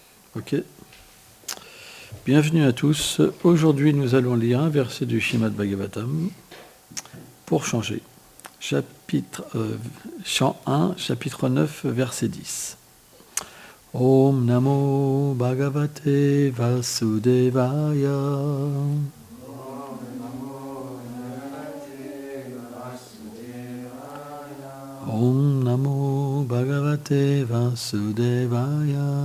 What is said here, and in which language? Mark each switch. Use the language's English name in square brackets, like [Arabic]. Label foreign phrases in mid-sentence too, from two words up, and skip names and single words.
[French] Ok. Bienvenue à tous. Aujourd'hui, nous allons lire un verset du Srimad Bhagavatam pour changer. Chant 1, chapitre 9, verset 10. [Sanskrit] ॐ नमो भगवते वासुदेवाय. ॐ नमो भगवते वासुदेवाय.